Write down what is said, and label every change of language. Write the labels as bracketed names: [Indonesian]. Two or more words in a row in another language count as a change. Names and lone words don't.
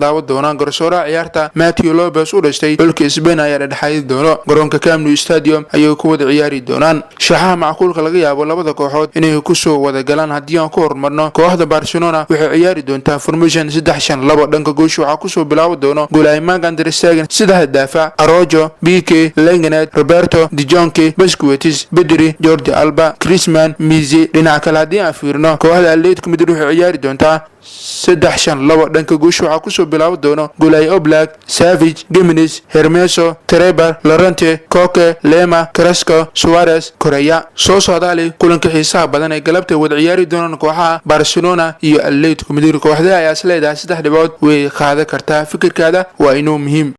[Somali] daawan doonaa garsooraha ciyaarta Mateo Lopez u dhashay xulka Spain ayaa dhexayd doono garoonka Camp Nou Stadium ayay ku wada ciyaari doonaan shaxaha macquulka laga yaabo labada kooxood inay ku soo wada galaan haddii aan ku hormarno kooxda Barcelona waxay ciyaari doontaa formation 3-5-2 dhanka goosh waxa ku soo bilaaw doono goolahaymaan Ter Stegen sida daafac Araujo Piqué Lenglet Roberto De Jong Busquets Pedri Jordi Alba Griezmann Messi dhinaca kale haddii aan fiirno kooxda Atletico Madrid waxay ciyaari doontaa 3-5-2 dhanka goosh waxa ku soo bilaaw doono Golay Oblak Savic Gimenez Hermoso Trebar Llorente Koke Lema Carrasco Suarez Correa soo socdaali kulanka xiisaha badan ee galabta wada ciyaari doonaan kooxaha Barcelona iyo Atletico Madrid kooxda ayaa isleedahay 3 dhibcood way qaadi kartaa fikirkaada waa inuu muhiim